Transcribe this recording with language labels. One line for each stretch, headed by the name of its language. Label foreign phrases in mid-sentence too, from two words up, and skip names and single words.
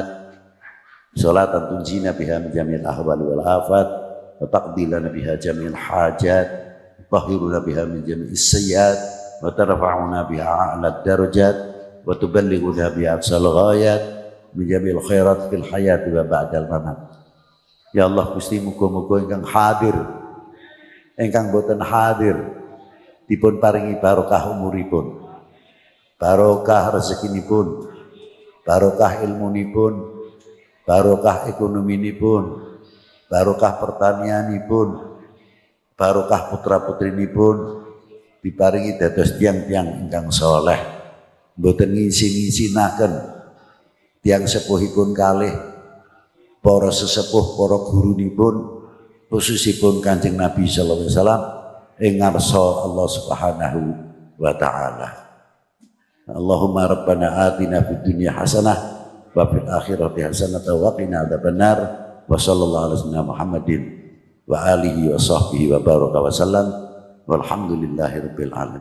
Arabic: صلاة تنجينا بها من جميع الأهوال والآفات وتقضي لنا بها جميع الحاجات وتطهرنا بها من جميع السيئات وترفعنا بها أعلى الدرجات وتبلغنا بها أقصى الغايات من جميع الخيرات في الحياة وبعد الممات.
Javanese: Ya Allah Gusti muga-muga ingkang hadir ingkang boten hadir dipun paringi barokah umuripun barokah rezekinipun barokah ilmunipun barokah ekonominipun barokah pertanianipun barokah putra-putrinipun diparingi dados tiang-tiang ingkang saleh mboten ngisi-ngisinaken tiang sepuhipun kalih para sesepuh para gurunipun khususipun Kanjeng Nabi
Arabic: صلى الله عليه وسلم
Javanese: ing ngarsa
Arabic: الله سبحانه وتعالى. اللهم ربنا آتنا في الدنيا حسنة وفي الآخرة حسنة وقنا عذاب النار وصلى الله على محمد وآله وصحبه وبارك وسلم والحمد لله رب العالمين.